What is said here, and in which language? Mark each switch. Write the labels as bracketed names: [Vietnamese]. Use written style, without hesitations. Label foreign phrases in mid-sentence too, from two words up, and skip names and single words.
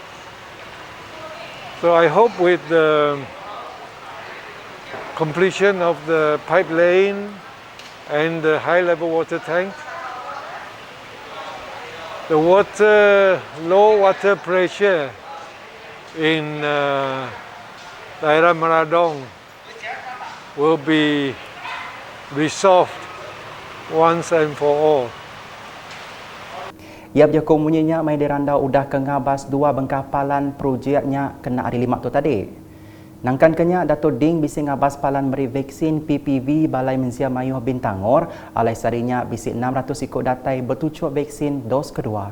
[English] So I hope with the completion of the pipeline and the high-level water tank, the low water pressure in daerah Maradong will be resolved once and for all. [Iban] Iap jakung munyinya mai dirandau udah ke ngabas 2 bengkapalan projeknya kena hari 5 tu tadi. Nangkan kenya Datuk Ding bisi ngabas palan beri vaksin PPV Balai Mensia Mayuh Bintangor alai sarinya bisi 600 ikut datai bertucuk vaksin dos kedua.